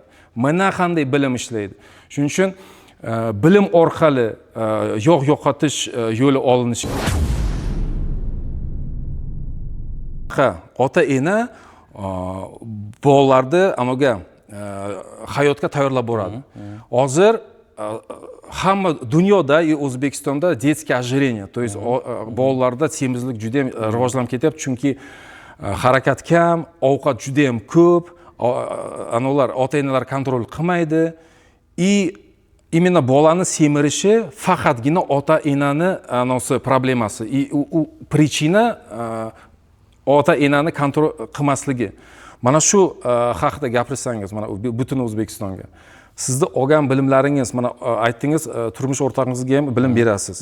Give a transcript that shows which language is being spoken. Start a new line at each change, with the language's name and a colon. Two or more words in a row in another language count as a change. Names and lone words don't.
Uzbek: Mana qanday bilim ishlaydi. Shuning uchun bilim orqali yog' yo'qotish yo'li olinishi. Ota-ena bolalarni amaga hayotga tayyorlab boradi. Hozir hamma dunyoda, O'zbekistonda
Russian: детское ожирение, то есть
Uzbek: bolalarda semizlik juda ham rivojlanib ketyapti, chunki harakat kam, ovqat juda ham ko'p, anolar ota-enalar kontrol qilmaydi.
Russian: И именно
Uzbek: bolani semirishi faqatgina ota-enani anosi problemasi. И u причина ota-enani kontrol qilmasligi. Mana shu haqida gapirsangiz, mana butun O'zbekistonga. Sizni olgan bilimlaringiz, mana aytdingiz, turmush o'rtog'ingizga ham bilim berasiz.